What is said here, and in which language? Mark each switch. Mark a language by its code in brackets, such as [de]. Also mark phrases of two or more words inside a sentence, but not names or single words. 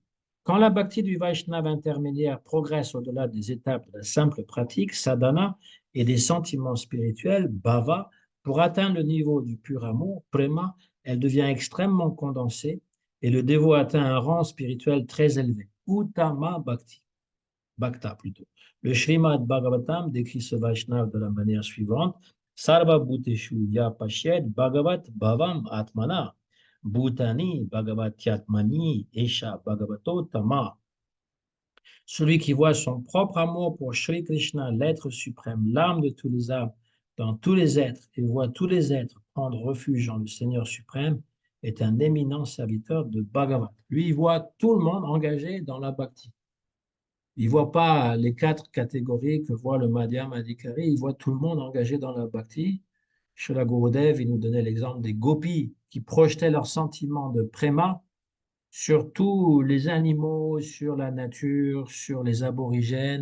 [fr] Quand la bhakti du Vaishnava intermédiaire progresse au-delà des étapes de la simple pratique, sadhana, et des sentiments spirituels, bhava, pour atteindre le niveau du pur amour, prema, elle devient extrêmement condensée et le dévot atteint un rang spirituel très élevé, [sa] उत्तम भक्ति भक्त plutôt. [fr] Le Srimad Bhagavatam décrit ce Vaishnava de la manière suivante: [sa] सर्व भूतेषु य पश्येद् भगवत् भवम् आत्मन भूतानि भगवत्यात्मनि एष भगवतो तम. [fr] Celui qui voit son propre amour pour Sri Krishna, l'être suprême, l'âme de tous les âmes, dans tous les êtres, et voit tous les êtres prendre refuge en le Seigneur suprême, est un éminent serviteur de Bhagavat. Lui, il voit tout le monde engagé dans la bhakti. Il ne voit pas les quatre catégories que voit le [sa] मध्य मधिकारी, [fr] il voit tout le monde engagé dans la bhakti, Srila Gurudev, il nous donnait l'exemple des gopis qui projetaient leurs sentiments de préma sur tous les animaux, sur la nature, sur les aborigènes.